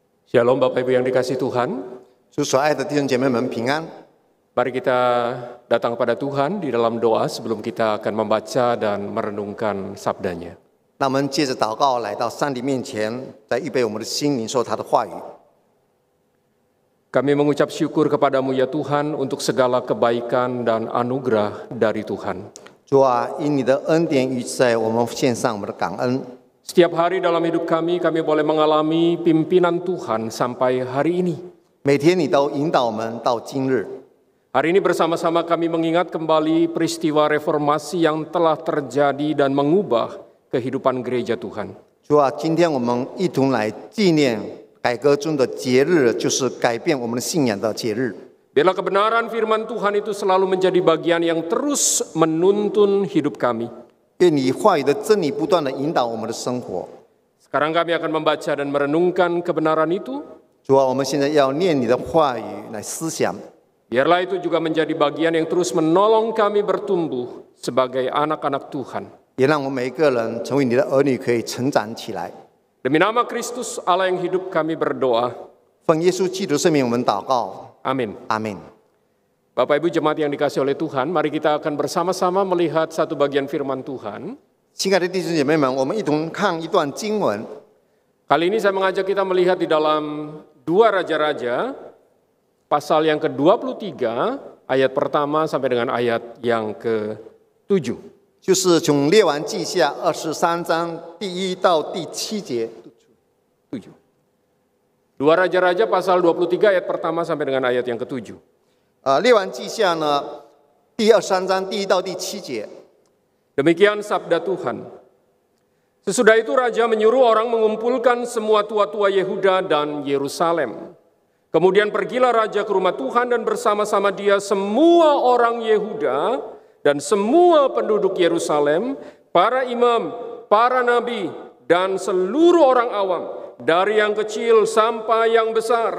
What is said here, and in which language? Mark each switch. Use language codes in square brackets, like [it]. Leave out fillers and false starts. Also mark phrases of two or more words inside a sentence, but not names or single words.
[id] Shalom Bapak Ibu yang dikasihi Tuhan. [zh] 主所爱的弟兄姐妹们平安。 [id] Mari kita datang kepada Tuhan di dalam doa sebelum kita akan membaca dan merenungkan sabdanya. [zh] 那我们接着祷告，来到上帝面前，在预备我们的心领受他的话语。 [id] Kami mengucap syukur kepadamu ya Tuhan untuk segala kebaikan dan anugerah dari Tuhan. [zh] 主啊，因你的恩典与在我们献上我们的感恩。 [id] Setiap hari dalam hidup kami boleh mengalami pimpinan Tuhan sampai hari ini. [zh] 每天你都引导我们到今日。 [id] Hari ini bersama-sama kami mengingat kembali peristiwa reformasi yang telah terjadi dan mengubah kehidupan gereja Tuhan. [zh] 主啊，今天我们一同来纪念改革中的节日，就是改变我们的信仰的节日。 [id] Biarlah kebenaran firman Tuhan itu selalu menjadi bagian yang terus menuntun hidup kami. [zh] 愿你话语的真理不断的引导我们的生活。 [id] Sekarang kami akan membaca dan merenungkan kebenaran itu. [zh] 主啊，我们现在要念你的话语来思想。 [id] Biarlah itu juga menjadi bagian yang terus menolong kami bertumbuh sebagai anak-anak Tuhan. [zh] 也让我们每一个人成为你的儿女，可以成长起来。 [id] Demi nama Kristus Allah yang hidup kami berdoa. [zh] 奉耶稣基督圣名，我们祷告。 [id] Amin. [zh] 阿门。 [id] Bapak Ibu jemaat yang dikasihi oleh Tuhan, mari kita akan bersama-sama melihat satu bagian firman Tuhan. [zh] 亲爱的弟兄姐妹们，我们一同看一段经文。 [id] Kali ini saya mengajak kita melihat di dalam 2 Raja-Raja, pasal yang ke-23, ayat pertama sampai dengan ayat yang ke-7. [zh] 就是从列王记下23章第1到第7节。 [id] 2 Raja-Raja pasal 23 ayat pertama sampai dengan ayat yang ke-7. [zh] 列王记下呢，第23章第1到第7节。 [id] Demikian sabda Tuhan. Sesudah itu raja menyuruh orang mengumpulkan semua tua-tua Yehuda dan Yerusalem. Kemudian pergilah raja ke rumah Tuhan dan bersama-sama dia semua orang Yehuda dan semua penduduk Yerusalem, para imam, para nabi, dan seluruh orang awam, dari yang kecil sampai yang besar.